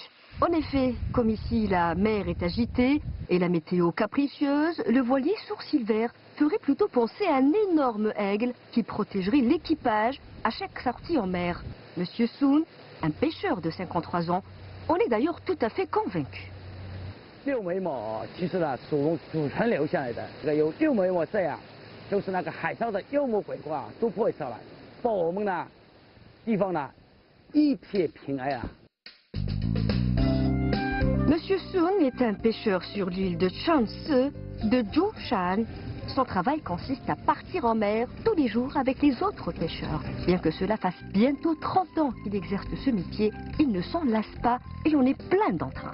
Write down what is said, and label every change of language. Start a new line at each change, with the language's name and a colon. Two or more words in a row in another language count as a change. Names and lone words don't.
French: En effet, comme ici la mer est agitée et la météo capricieuse, le voilier Sourcil Vert ferait plutôt penser à un énorme aigle qui protégerait l'équipage à chaque sortie en mer. Monsieur Sun, un pêcheur de 53 ans, en est d'ailleurs tout à fait convaincu.
Chinese: 六眉毛其实呢，祖传留下来的，这个有六眉毛这样，就是那个海上的妖魔鬼怪都不会上来，保我们呢地方呢一片平安啊。
French: Monsieur Sun est un pêcheur sur l'île de Changse de Zhoushan. Son travail consiste à partir en mer tous les jours avec les autres pêcheurs. Bien que cela fasse bientôt 30 ans qu'il exerce ce métier, il ne s'en lasse pas et on est plein d'entrain.